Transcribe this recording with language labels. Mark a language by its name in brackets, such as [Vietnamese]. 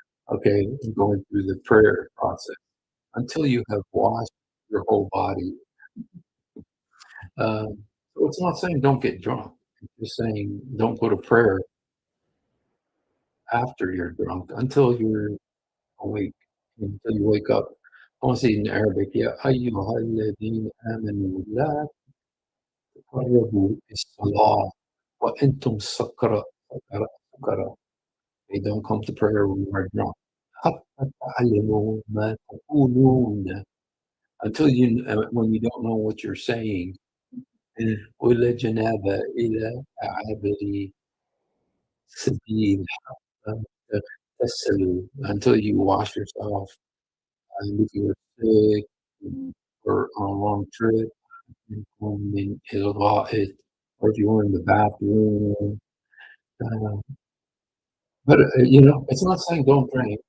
[English] Okay, going through the prayer process until you have washed your whole body. So it's not saying don't get drunk. It's just saying don't go to prayer after you're drunk until you're awake, until you wake up. I want to say in Arabic, [Arabic] يا أيها الذين آمنوا لا تقربوا الصلاة وأنتم سكارى. [English] They don't come to prayer when you are drunk. [Arabic] حتى تعلموا ما تقولون. [English] Until when you don't know what you're saying. [Arabic] ولا جناب إلى عابر سبيل حتى تغتسلوا. [English] Until you wash yourself. And if you're sick or on a long trip, [Arabic] من الغائط, [English] or if you were in the bathroom. Uh, but it's not saying don't drink.